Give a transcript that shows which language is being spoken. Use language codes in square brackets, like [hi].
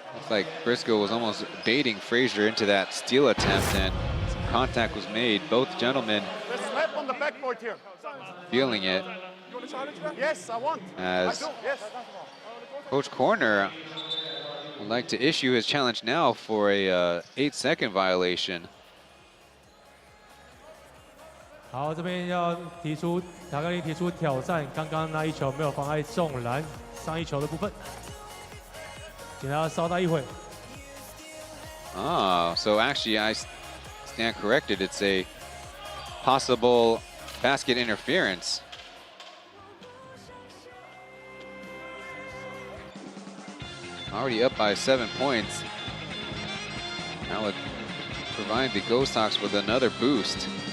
[en] Like Briscoe was almost baiting Frazier into that steal attempt, and some contact was made. Both gentlemen on the backboard here. Feeling it. You want to challenge that? Yes, I want. As yes. Coach Corner would like to issue his challenge now for a 8-second violation. [zh] 好，这边要提出塔克林提出挑战，刚刚那一球没有妨碍中篮，上一球的部分，请大家稍待一会。 [en] Ah, so actually I stand corrected. It's a possible basket interference. Already up by 7 points. That would provide the Ghosthawks with another boost.